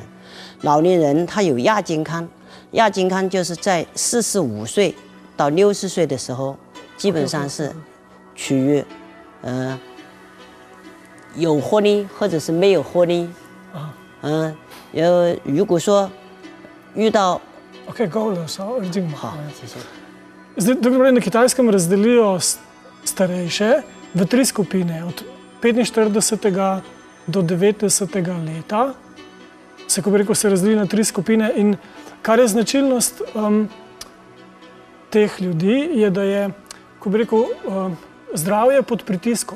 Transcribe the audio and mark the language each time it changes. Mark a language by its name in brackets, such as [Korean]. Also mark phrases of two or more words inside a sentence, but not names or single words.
[Chinese] 老年人他有亚健康，亚健康就是在45岁到60岁的时候，基本上是处于 有活力或者是没有活力，如果说遇到 [Slovenian] Ok, govor, samo redim. [Chinese] 好，谢谢。 [Slovenian] Zdaj, dobro, na Kitajskem razdelijo starejše v 3 skupine, od 45. do 90. leta. Se, ko bi rekel, se razdeli na 3 skupine in kar je značilnost teh ljudi, je, da je, ko bi rekel, zdravje pod pritiskom.